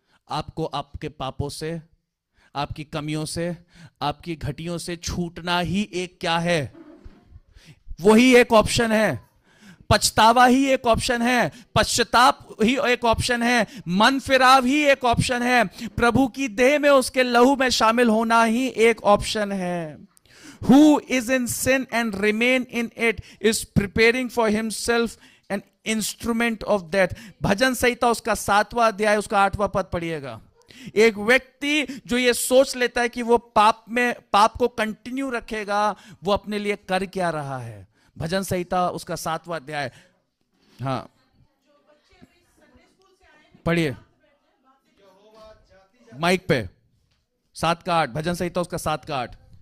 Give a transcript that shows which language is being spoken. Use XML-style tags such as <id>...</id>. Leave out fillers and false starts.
<hi>आपको आपके पापों से, आपकी कमियों से, आपकी घटियों से छूटना ही एक क्या है, वही एक ऑप्शन है। पछतावा ही एक ऑप्शन है, पश्चाताप ही एक ऑप्शन है, मन फिराव ही एक ऑप्शन है, प्रभु की देह में उसके लहू में शामिल होना ही एक ऑप्शन है।</hi> <en>Who is in sin and remain in it is preparing for himself an instrument of death.</en> <hi>भजन संहिता उसका 7वां अध्याय उसका 8वां पद पढ़िएगा। एक व्यक्ति जो ये सोच लेता है कि वो पाप को कंटिन्यू रखेगा, वो अपने लिए कर क्या रहा है। भजन संहिता उसका 7वां अध्याय, हाँ पढ़िए माइक पे, 7 का 8, भजन संहिता उसका 7 का 8।</hi>